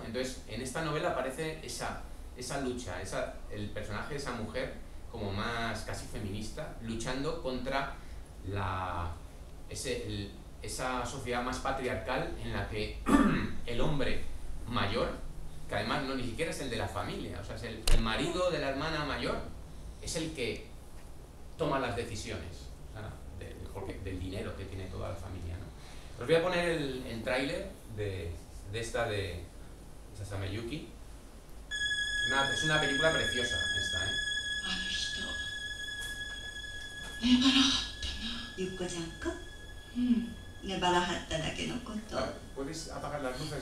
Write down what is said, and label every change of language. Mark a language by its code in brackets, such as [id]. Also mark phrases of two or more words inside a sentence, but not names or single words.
[es] Entonces en esta novela aparece esa lucha, el personaje de esa mujer como más casi feminista, luchando contra esa sociedad más patriarcal en la que el hombre mayor, que además ni siquiera es el de la familia, o sea, es el marido de la hermana mayor, es el que toma las decisiones, o sea, del dinero que tiene toda la familia, ¿no? Os voy a poner el tráiler de esta de Sasame Yuki. Es una película preciosa esta, ¿eh? [ja] あの人粘らはったな。ゆっこちゃんか？うん、粘らはっただけのこと。 [es] ¿Puedes apagar las luces?